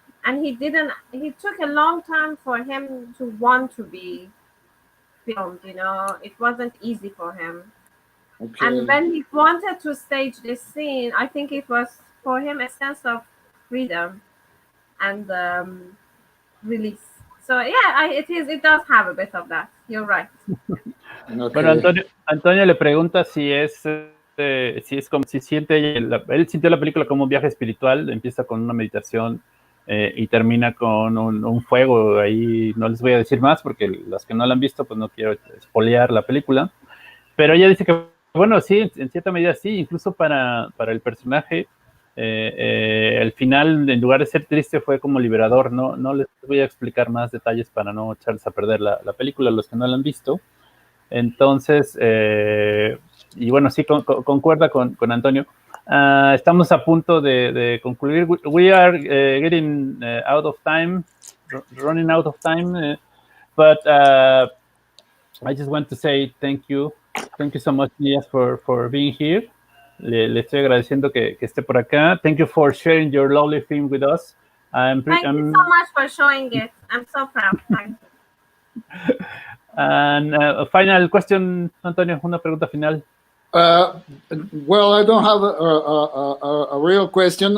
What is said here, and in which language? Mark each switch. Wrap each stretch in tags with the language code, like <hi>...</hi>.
<en>And he took a long time for him to want to be filmed, you know. It wasn't easy for him. Okay. And when he wanted to stage this scene, I think it was for him a sense of freedom and release. So yeah, it does have a bit of that. You're right. Okay.</en> <es>Bueno, Antonio le pregunta si es como si siente, él sintió la película como un viaje espiritual, empieza con una meditación y termina con un fuego. Ahí no les voy a decir más porque los que no la han visto, pues no quiero espolear la película. Pero ella dice que bueno, sí, en cierta medida sí, incluso para el personaje, el final, en lugar de ser triste, fue como liberador. No les voy a explicar más detalles para no echarles a perder la película, los que no la han visto. Entonces, y bueno, sí, concuerda con Antonio. Estamos a punto de concluir.</es> <en>We are getting out of time, running out of time, but I just want to say thank you. Thank you so much, Niyaz, for being here.</en> <es>Le estoy agradeciendo que esté por acá.</es> <en>Thank you for sharing your lovely film with us. Thank you so much for showing it. I'm so proud. Thank you. And final question, Antonio,</en> <es>una pregunta final.</es> <en>Well, I don't have a real question.</en>